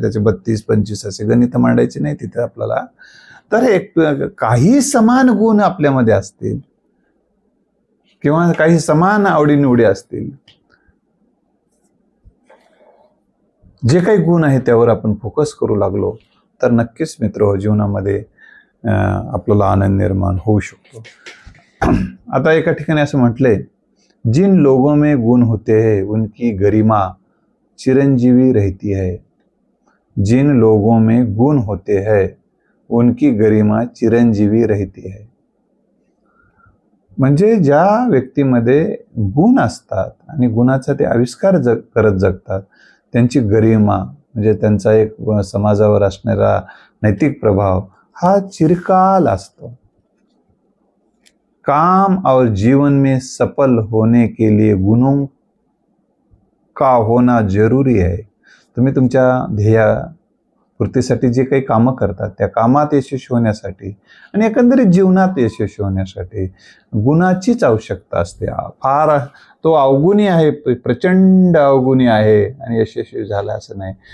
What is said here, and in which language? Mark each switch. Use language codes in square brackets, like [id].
[mr] त्याचे 32-25 असे गणित मांडायचे नाही तिथे आपल्याला. तर एक काही समान गुण आपल्यामध्ये असतील किंवा काही समान आवडीनिवडी असतील, जे काही गुण आहे त्यावर आपण फोकस करू लागलो तर नक्कीच मित्र जीवनामध्ये आपल्याला आनंद निर्माण होऊ शकतो. आता एका ठिकाणी असं म्हटलंय, [hi] जिन लोगों में गुण होते हैं उनकी गरिमा चिरंजीवी रहती है. जिन लोगों में गुण होते हैं उनकी गरिमा चिरंजीवी रहती है. [mr] म्हणजे ज्या व्यक्तीमध्ये गुण असतात आणि गुणाचा ते आविष्कार करत जगतात, त्यांची गरिमा म्हणजे त्यांचा एक समाजावर असणारा नैतिक प्रभाव हा चिरकाल असतो. [hi] काम और जीवन में सफल होने के लिए गुणों का होना जरूरी है. [mr] तुम्ही तुमच्या ध्येयपूर्तीसाठी जे काही कामं करतात त्या कामात यशस्वी होण्यासाठी आणि एकंदरीत जीवनात यशस्वी होण्यासाठी गुणाचीच आवश्यकता असते. फार तो अवगुणी आहे, प्रचंड अवगुणी आहे आणि यशस्वी झाला असं नाही.